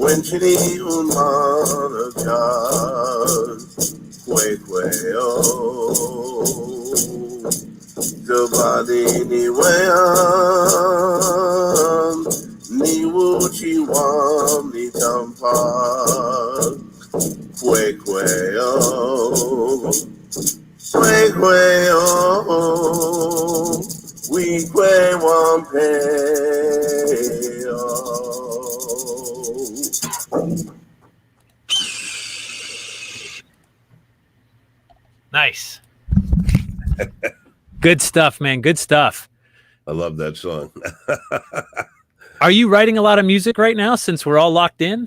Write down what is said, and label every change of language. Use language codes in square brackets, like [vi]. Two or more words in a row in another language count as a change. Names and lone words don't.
[en] chini umana jar, kwe oh. Gabadi ni wayam, ni wuchi wam ni tampa, kwe oh. Kwe oh. We kwe wampe oh. Nice. Good stuff, man. Good stuff. I love that song. Are you writing a lot of music right now since we're all locked in?